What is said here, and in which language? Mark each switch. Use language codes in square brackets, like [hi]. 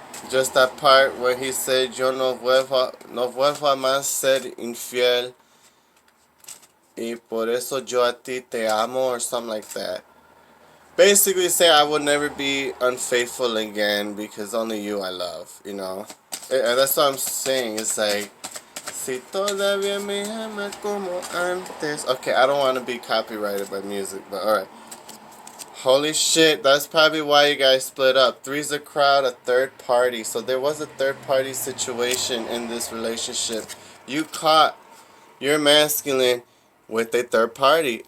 [en] Just that part where he said, [es] yo no vuelvo a más ser infiel, y por eso yo a ti te amo, [en] or something like that. Basically say I will never be unfaithful again because only you I love, And that's what I'm saying. It's like, [es] Si todavía me ama como antes. [en] Okay, I don't want to be copyrighted by music, but alright. Holy shit, that's probably why you guys split up. Three's a crowd, a third party. So there was a third party situation in this relationship. You caught your masculine with a third party.